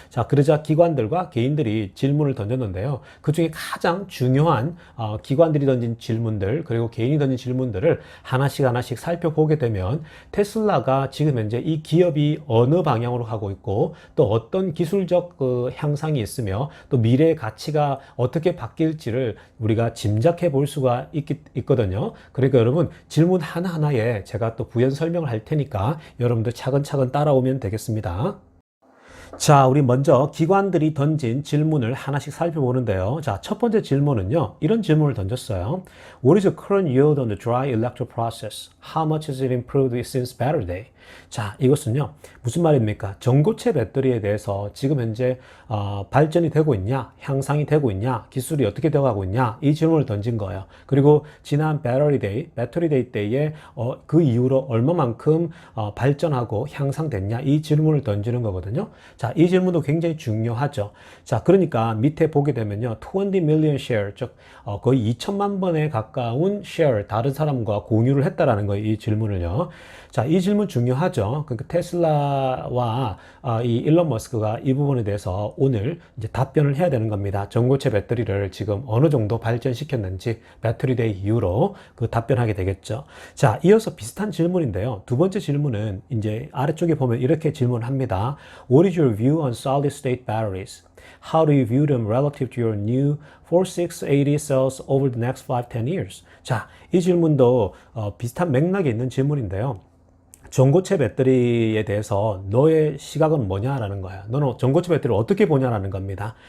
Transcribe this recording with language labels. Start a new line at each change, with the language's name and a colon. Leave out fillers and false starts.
Korean: 자, 그러자 기관들과 개인들이 질문을 던졌는데요. 그 중에 가장 중요한 기관들이 던진 질문들, 그리고 개인이 던진 질문들을 하나씩 살펴보게 되면 테슬라가 지금 현재 이 기업이 어느 방향으로 가고 있고 또 어떤 기술적 향상이 있으며 또 미래의 가치가 어떻게 바뀔지를 우리가 짐작해 볼 수가 있거든요. 그러니까 여러분 질문 하나하나에 제가 또 부연 설명을 할 테니까 여러분들 차근차근 따라오면 되겠습니다. 자, 우리 먼저 기관들이 던진 질문을 하나씩 살펴보는데요. 자, 첫 번째 질문은요. 이런 질문을 던졌어요.
English: What is the current yield on the dry electric process? How much has it improved since battery day?
Korean: 자, 이것은요. 무슨 말입니까? 전고체 배터리에 대해서 지금 현재 발전이 되고 있냐? 향상이 되고 있냐? 기술이 어떻게 되어가고 있냐? 이 질문을 던진 거예요. 그리고 지난 배터리 데이 때에 그 이후로 얼마만큼 발전하고 향상됐냐? 이 질문을 던지는 거거든요. 자, 이 질문도 굉장히 중요하죠. 자, 그러니까 밑에 보게 되면요.
English: 20 million share,
Korean: 즉 거의 2천만 번에 가까운 share, 다른 사람과 공유를 했다라는 거예요. 이 질문을요. 자, 이 질문 중요하죠. 그러니까 테슬라와 이 일론 머스크가 이 부분에 대해서 오늘 이제 답변을 해야 되는 겁니다. 전고체 배터리를 지금 어느 정도 발전시켰는지 배터리데이 이후로 그 답변하게 되겠죠. 자, 이어서 비슷한 질문인데요. 두 번째 질문은 이제 아래쪽에 보면 이렇게 질문합니다.
English: What is your view on solid state batteries? How do you view them relative to your new 4680 cells over the next 5-10 years?
Korean: 자, 이 질문도 비슷한 맥락에 있는 질문인데요. 전고체 배터리에 대해서 너의 시각은 뭐냐라는 거야. 너는 전고체 배터리를 어떻게 보냐라는 겁니다.